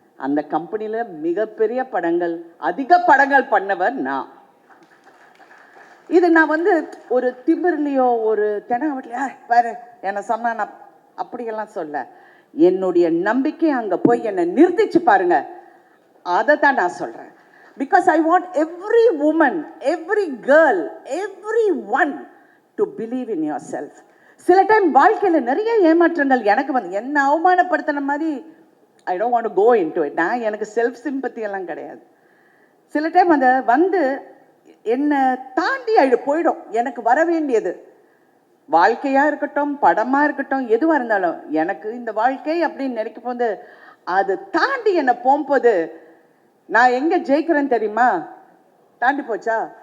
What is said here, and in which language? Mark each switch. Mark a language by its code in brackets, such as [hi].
[ta] அந்த கம்பெனியில் மிகப்பெரிய படங்கள், அதிக படங்கள் பண்ணவர் நான். இது நான் வந்து ஒரு திமிர்லையோ ஒரு தெனாவட்லையோ பாரு என்னை சொன்னா நான் அப்படியெல்லாம் சொல்ல. என்னுடைய நம்பிக்கை அங்கே போய் என்னை நிறுத்திச்சு பாருங்க, அதை தான் நான் சொல்கிறேன். [en] Because I want every woman, every girl, everyone to believe in yourself. [ta] சில டைம் வாழ்க்கையில் நிறைய ஏமாற்றங்கள் எனக்கு வந்து என்ன அவமானப்படுத்தின மாதிரி [en] I don't want to go into it. [ta] நான் எனக்கு செல்ஃப் சிம்பத்தி எல்லாம் கிடையாது. சில டைம் அந்த வந்து என்னை தாண்டி போயிடும். எனக்கு வர வேண்டியது வாழ்க்கையாக இருக்கட்டும், படமாக இருக்கட்டும், எதுவாக இருந்தாலும் எனக்கு இந்த வாழ்க்கை அப்படின்னு நினைக்கும் போது அது தாண்டி என்னை போகும்போது நான் எங்கே ஜெயிக்கிறேன்னு தெரியுமா? தாண்டி போச்சா?